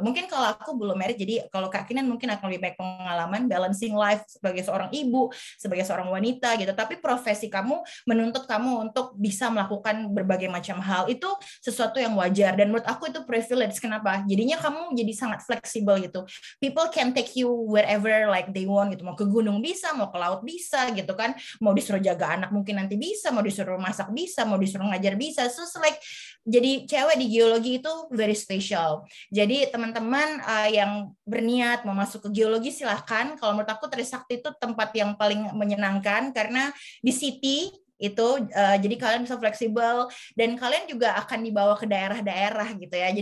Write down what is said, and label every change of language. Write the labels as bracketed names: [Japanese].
[Indonesian] Mungkin kalau aku belum married, jadi kalau Kak Kinan mungkin akan lebih baik pengalaman balancing life sebagai seorang ibu, sebagai seorang wanita gitu. Tapi profesi kamu menuntut kamu untuk bisa melakukan berbagai macam hal, itu sesuatu yang wajar dan menurut aku itu privilege. Kenapa? Jadinya kamu jadi sangat fleksibel gitu. [English] People can take you wherever like they want gitu. [Indonesian] Mau ke gunung bisa, mau ke laut bisa gitu kan. Mau disuruh jaga anak mungkin nanti bisa, mau disuruh masak bisa, mau disuruh ngajar bisa. [English] So like [Indonesian] jadi cewek di geologi itu [English] very special. [Indonesian] Jadi teman-teman yang berniat mau masuk ke geologi silahkan. Kalau menurut aku Trisakti itu tempat yang paling menyenangkan karena di city itu jadi kalian bisa fleksibel dan kalian juga akan dibawa ke daerah-daerah gitu ya.